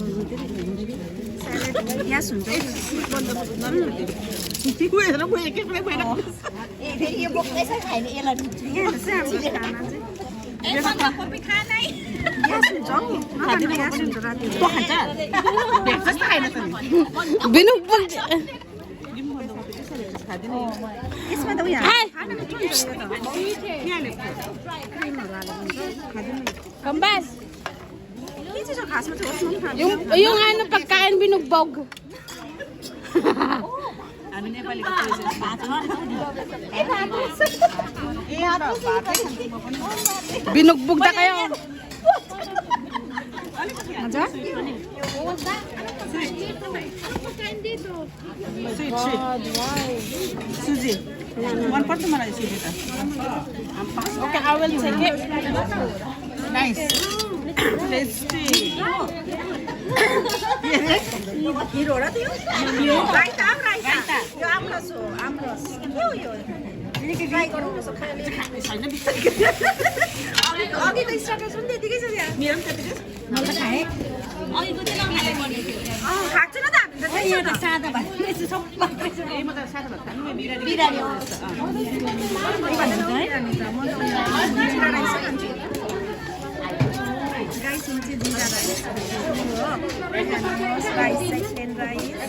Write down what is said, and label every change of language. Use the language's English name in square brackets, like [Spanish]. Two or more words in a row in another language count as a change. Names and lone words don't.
[Nepali] ग्यास हुन्छ यसमा त उयो [Filipino] yung ano pagkain binugbog. [Nepali] हामी नेपालीको [Filipino] Binugbog na kayo. [Nepali] मजा सुजी मन पर्छ मलाई सुजी त [English] OK I will take it nice tasty [Nepali] हिरो र त्यो राइता यो आमरस हो आमरस के हो यो ट्राई गरौँ न सबैले छैन बिस्तारै अघि त स्टार्टर पनि त्यतिकै छ यहाँ मेरो पनि त्यतिकै मैले खाए अघिको चाहिँ नखाले पर्ने थियो खान्छ न त हामी त सादा भात यसो सबै ए म त सादा भात खानु बिरानी हो राइस हुन्छ जिरा राइस हो राइस [English] second rice